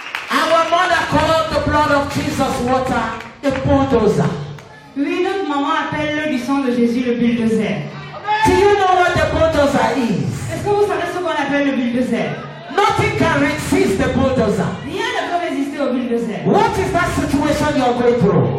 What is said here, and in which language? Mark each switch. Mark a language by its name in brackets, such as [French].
[English] Our mother called the blood of Jesus water the bulldozer. [French] Oui, notre maman appelle le du sang de Jésus le bulldozer. [English] Do you know what the bulldozer is? [French] Est-ce que vous savez ce qu'on appelle le bulldozer? [English] Nothing can resist the bulldozer. [French] Rien ne peut résister au bulldozer. [English] What is that situation you're going through?